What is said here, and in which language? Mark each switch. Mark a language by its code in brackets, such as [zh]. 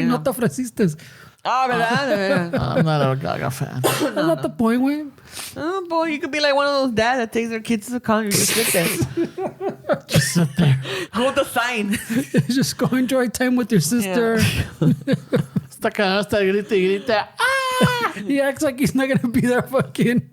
[en] Yeah. [es] no te ofreciste. ¿verdad? [en] I'm not a Gaga fan. That's not the point, güey. Oh, boy, you could be like one of those dads that takes their kids to the concert. Just sit there. Just sit there. Hold the sign. Just go enjoy time with your sister. [es] Esta canción está grita y grita. ¡Ah! [en] He acts like he's not going to be there fucking.